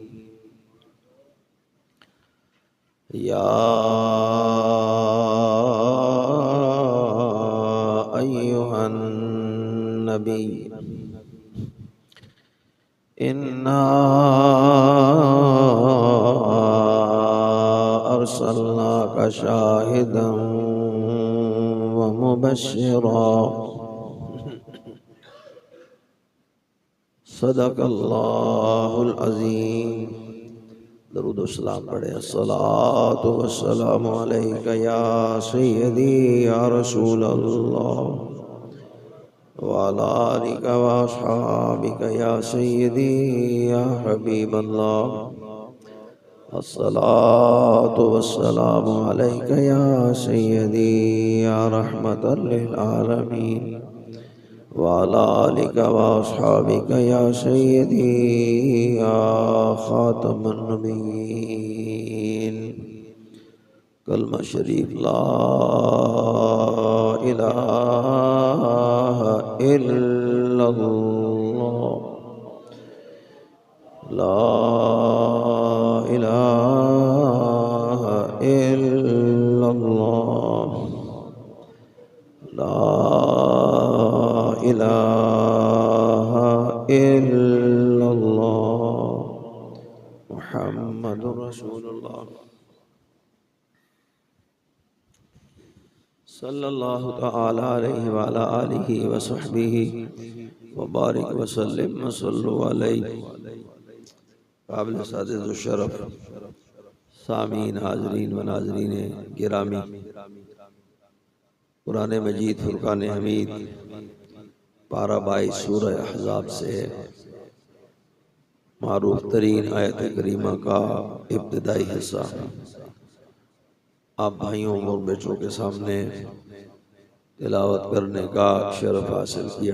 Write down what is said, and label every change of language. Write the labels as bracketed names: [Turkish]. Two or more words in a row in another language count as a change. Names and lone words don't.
[Arabic] يا أيها النبي إنا أرسلناك شاهدا ومبشرا. صدق الله العظيم. [Urdu] درود و سلام پڑھے. [Arabic] الصلاة والسلام عليك يا سيدي يا رسول الله وعلى آلك وأصحابك يا سيدي يا حبيب الله. الصلاة والسلام عليك يا سيدي يا رحمة للعالمين وعلى آلك وأصحابك يا سيدي يا خاتم النبيين. [Urdu] کلمہ شریف [Arabic] لا إله إلا الله لا إله إلا الله لا إله إلا الله محمد رسول الله صلى الله تعالى عليه وعلى آله وصحبه وبارك وسلم وصلوا عليه. [Urdu] قابل سادز شرف سامعین حاضرین و ناظرین گرامی، قرآن مجید فرقان حمید پارہ 22 سورہ احزاب سے معروف ترین آیت کریمہ کا ابتدائی حصہ آپ بھائیوں اور بچوں کے سامنے تلاوت کرنے کا شرف حاصل کیا.